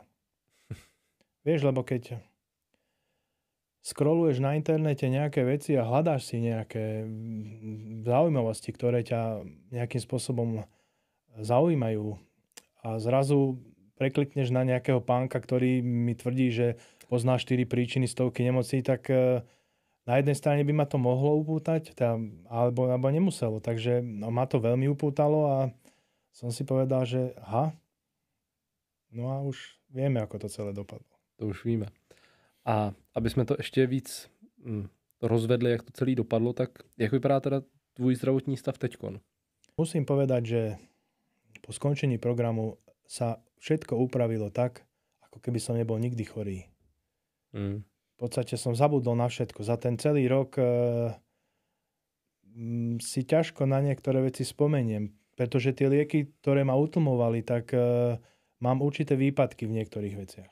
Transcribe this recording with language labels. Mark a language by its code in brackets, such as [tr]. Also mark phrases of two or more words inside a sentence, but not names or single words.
[sk] Vieš, lebo keď scrolluješ na internete nejaké veci a hľadáš si nejaké zaujímavosti, ktoré ťa nejakým spôsobom zaujímajú a zrazu preklikneš na nejakého pánka, ktorý mi tvrdí, že pozná 4 príčiny stovky nemocí, tak na jednej strane by ma to mohlo upútať, alebo nemuselo. Takže ma to veľmi upútalo a som si povedal, že no a už vieme, ako to celé dopadlo. [cs] To už víme. A aby jsme to ještě víc rozvedli, jak to celé dopadlo, tak jak vypadá teda tvůj zdravotní stav teďkon? [sk] Musím povedať, že po skončení programu sa všetko upravilo tak, ako keby som nebol nikdy chorý. V podstate som zabudol na všetko. Za ten celý rok si ťažko na niektoré veci spomeniem, pretože tie lieky, ktoré ma utlmovali, tak mám určité výpadky v niektorých veciach.